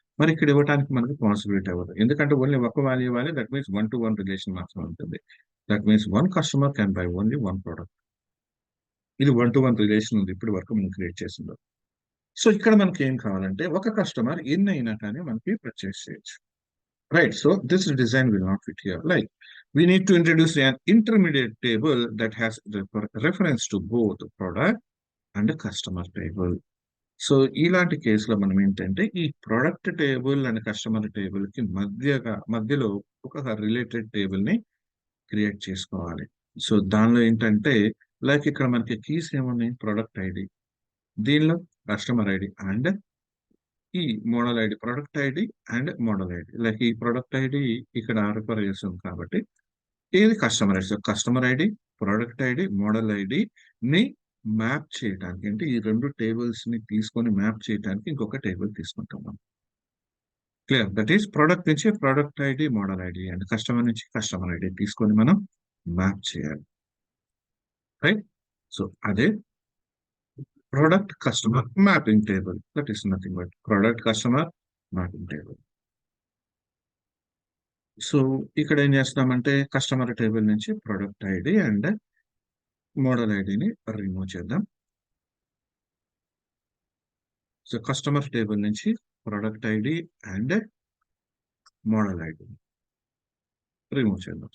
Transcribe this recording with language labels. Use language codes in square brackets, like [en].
[te] మరి ఇక్కడ ఇవ్వడానికి మనకి పాసిబిలిటీ అవ్వదు, ఎందుకంటే ఓన్లీ ఒక వాల్యూ ఇవ్వాలి. [en] that means 1-to-1 relation [te] మాత్రమే ఉంటుంది. [en] That means one customer can buy only one product. [te] ఇది 1-to-1 రిలేషన్ ఉంది ఇప్పటి వరకు మనం క్రియేట్ చేసిందో. సో ఇక్కడ మనకి ఏం కావాలంటే ఒక కస్టమర్ ఎన్ని అయినా కానీ మనకి పర్చేస్ చేయొచ్చు. [en] Right. So this design will not fit here. Like we need to introduce an intermediate table that has reference to both product and customer table. [te] So ఇలాంటి కేసులో మనం ఏంటంటే ఈ product table and customer table కి మధ్యలో ఒక related table ని create చేసుకోవాలి. సో దానిలో ఏంటంటే లైక్ ఇక్కడ మనకి కీస్ ఏమున్నాయి, ప్రొడక్ట్ ఐడి, దీనిలో కస్టమర్ ఐడి అండ్ ఈ model ID, product ID and model ID. Like ఈ ప్రొడక్ట్ ఐడి ఇక్కడ రిఫర్ చేస్తుంది కాబట్టి ఇది customer ID. So customer ID, product ID, model ID ని మ్యాప్ చేయడానికి, అంటే ఈ రెండు టేబుల్స్ ని తీసుకొని మ్యాప్ చేయడానికి ఇంకొక టేబుల్ తీసుకుంటాం మనం. క్లియర్? దట్ ఈస్ ప్రొడక్ట్ నుంచి product ID, model ID and customer నుంచి కస్టమర్ ఐడి తీసుకొని మనం మ్యాప్ చేయాలి. [en] Right. So అదే product customer mapping table. That is nothing but product customer mapping table. [te] So ఇక్కడ ఏం చేస్తామంటే కస్టమర్ టేబుల్ నుంచి ప్రొడక్ట్ ఐడి అండ్ మోడల్ ఐడిని రిమూవ్ చేద్దాం. సో కస్టమర్ టేబుల్ నుంచి product ID and model ID remove చేద్దాం.